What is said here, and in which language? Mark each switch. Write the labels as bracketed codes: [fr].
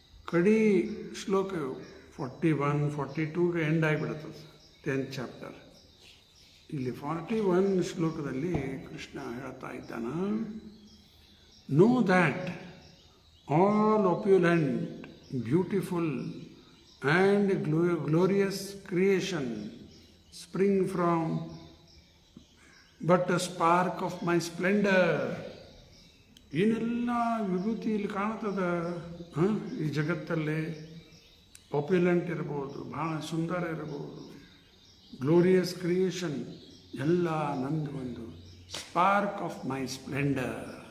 [kn] ಕಡಿ ಶ್ಲೋಕ 41, 42ಗೆ end ಆಗಿಬಿಡುತ್ತದೆ 10th chapter. ಇಲ್ಲಿ 41 ಶ್ಲೋಕದಲ್ಲಿ ಕೃಷ್ಣ ಹೇಳ್ತಾ ಇದ್ದಾನ, [en] Know that all opulent, beautiful and glorious creation spring from but a spark of my splendor. [kn] ಏನೆಲ್ಲ ವಿಭೂತಿ ಇಲ್ಲಿ ಕಾಣ್ತದ ಈ ಜಗತ್ತಲ್ಲಿ. ಪಾಪ್ಯುಲೆಂಟ್ ಇರ್ಬೋದು, ಭಾಳ ಸುಂದರ ಇರ್ಬೋದು, [en] glorious creation [kn] ಎಲ್ಲ ನಂದು ಒಂದು [en] Spark of my splendour.